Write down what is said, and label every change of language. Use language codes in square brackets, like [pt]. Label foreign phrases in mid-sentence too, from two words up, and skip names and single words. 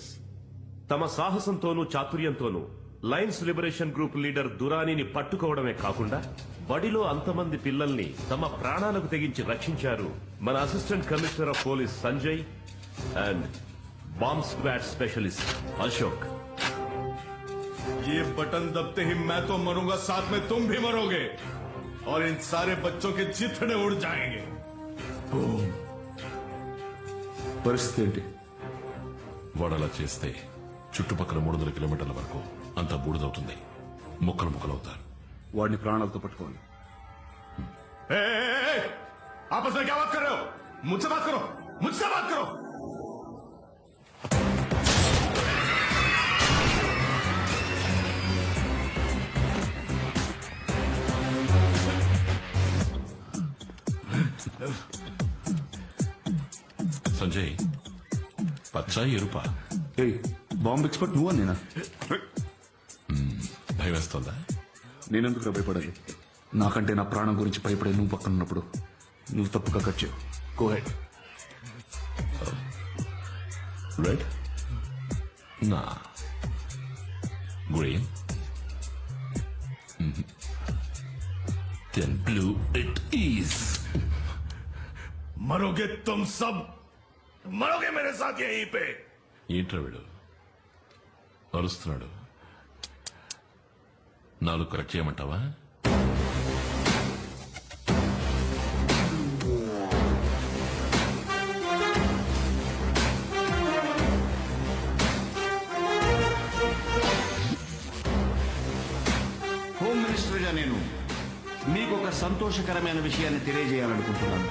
[te] తమ సాహసంతోనూ చాతుర్యంతోనూ లయన్స్ లిబరేషన్ గ్రూప్ లీడర్ దురానీని పట్టుకోవడమే కాకుండా బడిలో అంతమంది పిల్లల్ని తమ ప్రాణాలకు తెగించి రక్షించారు మన [en] assistant commissioner of police [te] సంజయ్ [en] and bomb squad specialist [te] అశోక్. [hi] ये बटन दबते ही मैं तो मरूंगा, साथ में तुम भी मरोगे. और इन सारे बच्चों के चिथड़े उड़ जाएंगे। [te] పరిస్థితి ఏంటి? వాడు అలా చేస్తే చుట్టుపక్కల 300 కిలోమీటర్ల వరకు అంతా బూడిదవుతుంది. ముక్కలు ముక్కలవుతారు. वाడిని ప్రాణాలతో పట్టుకోండి। [hi] आपस में क्या बात कर रहे हो? मुझसे बात करो, मुझसे बात करो। [te] సంజయ్, పచ్చా ఎరుపా? [en] bomb expert [te] నువ్వా నేనా? భయం వేస్తుందా? నేనెందుకు భయపడాలి? నాకంటే నా ప్రాణం గురించి భయపడే నువ్వు పక్కన ఉన్నప్పుడు నువ్వు తప్పుగా కట్ చేయవు. [en] go ahead. [te] రెడ్, నా గ్రీన్, [en] then blue it is. [hi] मरोगे तुम सब, मरोगे मेरे साथ यहीं पे। [te] ఏంట్రా వీడు అరుస్తున్నాడు? నాలుగు కరెక్ట్ చేయమంటావా? [en] home minister [te] గా నేను మీకు ఒక సంతోషకరమైన విషయాన్ని తెలియజేయాలనుకుంటున్నాను.